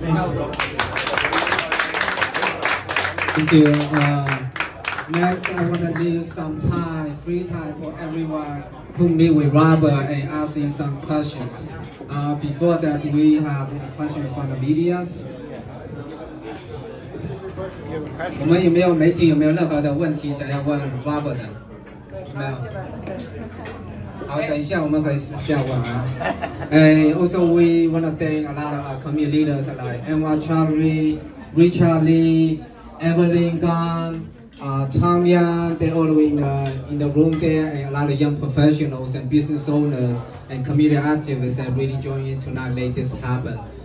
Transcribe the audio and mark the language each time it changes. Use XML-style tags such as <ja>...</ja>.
<en>Thank you. Thank you. Next, I want to leave some time, free time for everyone to meet with Robert and ask him some questions. Before that, do we have any questions from the media?</en> <zh>我们有没有媒体有没有任何的问题想要问 Robert 的？没有。好，等一下我们可以私下问啊。</zh> <en>And also we want to thank a lot of community leaders like Emma Chowdhury, Richard Lee, Evelyn Gan, Tom Yang. They're all in the room there, and a lot of young professionals and business owners and community activists that really joined in tonight make this happen.</en>